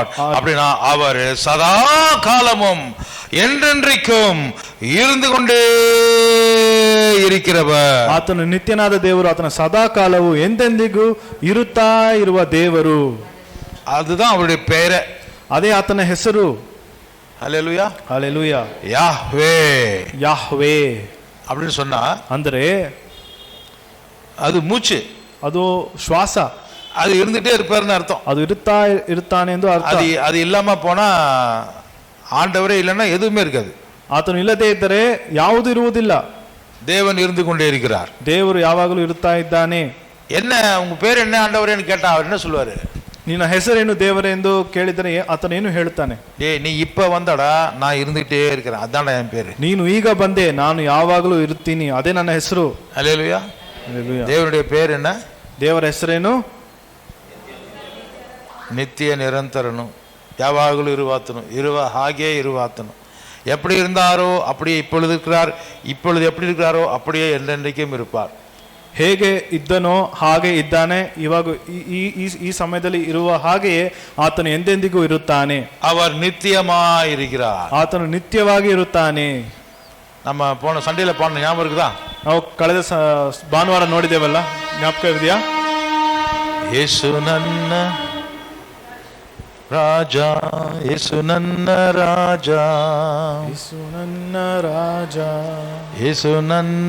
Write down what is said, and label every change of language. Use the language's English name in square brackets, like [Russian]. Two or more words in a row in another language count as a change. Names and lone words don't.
[Tamil] அப்படினா அவர் சதா காலமும் என்றென்றைக்கும் இருந்து கொண்டே இருக்கிறவர். [Kannada] ಆತನು ನಿತ್ಯನಾದ ದೇವರು, ಆತನ ಸದಾ ಕಾಲವು ಎಂದೆಂದಿಗೂ ಇರುತ್ತಾ ಇರುವ ದೇವರು. [Tamil] அதுதான் அவருடைய பெயர். [Kannada] ಅದೇ ಆತನ ಹೆಸರು. [Tamil] ஹல்லேலூயா, ஹல்லேலூயா. யாஹ்வே, [Kannada] ಯಾಹ್ವೇ [Tamil] அப்படின்னு சொன்னா [Kannada] ಅಂದ್ರೆ [Tamil] அது மூச்சு, [Kannada] ಅದು ಶ್ವಾಸ, [Tamil] அது இருந்துட்டே இருப்பாருன்னு அர்த்தம். [Kannada] ಅದು ಇರುತ್ತಾನೆ ಎಂದು ಅರ್ಥ. [Tamil] அது இல்லாம போனா ஆண்டவரே இல்லைன்னா எதுவுமே இருக்காது. [Kannada] ಆತನು ಇಲ್ಲದೆ ಇದ್ದರೆ ಯಾವುದು ಇರುವುದಿಲ್ಲ. [Tamil] தேவன் இருந்து கொண்டே இருக்கிறார். [Kannada] ದೇವರು ಯಾವಾಗಲೂ ಇರುತ್ತಾ ಇದ್ದಾನೆ. [Tamil] என்ன உங்க பேர் என்ன ஆண்டவரேன்னு கேட்டா அவர் என்ன சொல்லுவாரு? [Kannada] ನಿನ್ನ ಹೆಸರೇನು ದೇವರೇ ಎಂದು ಕೇಳಿದರೆ ಆತನೇನು ಹೇಳ್ತಾನೆ? [Tamil] நீ இப்ப வந்தடா, நான் இருந்துகிட்டே இருக்கிறேன், அதான்டா என் பேரு. [Kannada] ನೀನು ಈಗ ಬಂದೆ, ನಾನು ಯಾವಾಗಲೂ ಇರ್ತೀನಿ, ಅದೇ ನನ್ನ ಹೆಸರು. [Tamil] ஹல்லேலூயா. [Kannada] ಹಲ್ಲೆಲೂಯಾ. [Tamil] தேவனுடைய பேர் என்ன? [Kannada] ದೇವರ ಹೆಸರೇನು? ನಿತ್ಯ ನಿರಂತರನು, ಯಾವಾಗಲೂ ಇರುವಾತನೂ, ಹಾಗೆ ಇರುವಾತನು. [Tamil] எப்படி இருந்தாரோ அப்படியே இப்பொழுது இருக்கிறார், இப்பொழுது எப்படி இருக்கிறாரோ அப்படியே என்றென்றைக்கும் இருப்பார். [Kannada] ಹೇಗೆ ಇದ್ದನೋ ಹಾಗೆ ಇದ್ದಾನೆ, ಇವಾಗ ಈ ಸಮಯದಲ್ಲಿ ಇರುವ ಹಾಗೆಯೇ ಆತನು ಎಂದೆಂದಿಗೂ ಇರುತ್ತಾನೆ. [Tamil] அவர் நித்தியமாய் இருக்கிறார். [Kannada] ಆತನು ನಿತ್ಯವಾಗಿ ಇರುತ್ತಾನೆ. [Tamil] நம்ம போன சண்டேல போன ஞாபகம் இருக்குதா? [Kannada] ನಾವು ಕಳೆದ ಭಾನುವಾರ ನೋಡಿದ್ದೇವಲ್ಲ, ಜ್ಞಾಪಕ ಇದೆಯಾ? ಯೇಸು ನನ್ನ ರಾಜ, ಯೇಸು ನನ್ನ ರಾಜ, ಯೇಸು ನನ್ನ ರಾಜ, ಯೇಸು ನನ್ನ